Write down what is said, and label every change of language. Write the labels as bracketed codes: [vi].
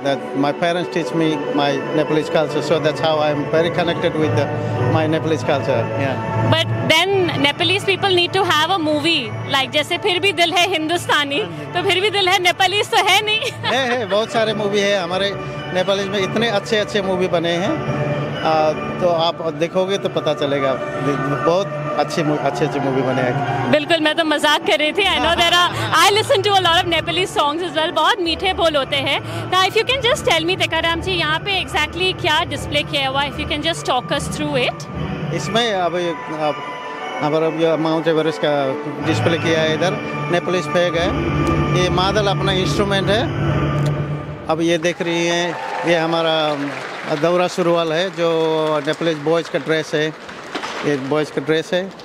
[en] That my parents teach me my Nepalese culture, so that's how I'm very connected with my Nepalese culture. Yeah. But then Nepalese people need to have a movie like [hi] जैसे फिर भी दिल है हिंदुस्तानी, तो फिर भी दिल है नेपालीज तो है नहीं? है बहुत सारे मूवी है हमारे नेपालीज में, इतने अच्छे अच्छे मूवी बने हैं, तो आप देखोगे तो पता चलेगा, बहुत अच्छे मूवी बने हैं. बिल्कुल, मैं तो मजाक कर रही थी. [en] I know I listen to a lot of Nepalese songs as well. [hi] बहुत मीठे बोल होते हैं. [en] Now if you can just tell me Tikaram ji, [hi] यहाँ पे exactly क्या डिस्प्ले किया हुआ है? [en] If you can just talk us through it. [hi] इसमें अब हमारा माउंट एवरेस्ट का डिस्प्ले किया है. इधर नेपालीज फ्लैग है. ये मादल अपना इंस्ट्रूमेंट है. अब ये देख रही हैं, ये हमारा दौरा सुरवाल है जो नेपालीज बॉयज़ का ड्रेस है. ये बॉयज़ का ड्रेस है.